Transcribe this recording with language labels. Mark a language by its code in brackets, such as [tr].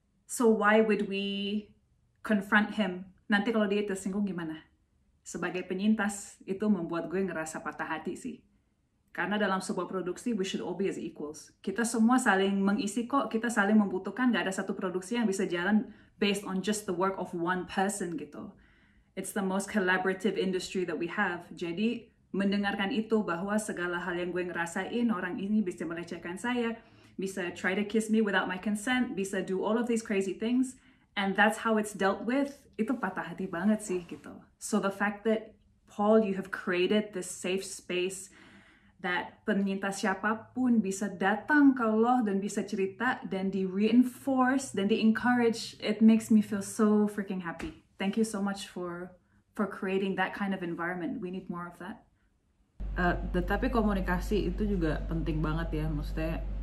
[en] So why would we confront him? [id] Nanti kalau dia tersinggung gimana? Sebagai penyintas, itu membuat gue ngerasa patah hati sih. Karena dalam sebuah produksi, [en] we should all be as equals. [id] Kita semua saling mengisi kok, kita saling membutuhkan, gak ada satu produksi yang bisa jalan [en] based on just the work of one person [id] gitu. [en] It's the most collaborative industry that we have. [id] Jadi, mendengarkan itu bahwa segala hal yang gue ngerasain, orang ini bisa melecehkan saya, bisa [en] try to kiss me without my consent, [id] bisa [en] do all of these crazy things, and that's how it's dealt with, [id] itu patah hati banget sih gitu. [en] So the fact that, Paul, you have created this safe space that [id] penyintas siapapun bisa datang ke lo dan bisa cerita dan di-reinforce dan di-encourage, [en] it makes me feel so freaking happy. Thank you so much for creating that kind of environment. We need more of that. [id] Tetapi komunikasi itu juga penting banget ya, maksudnya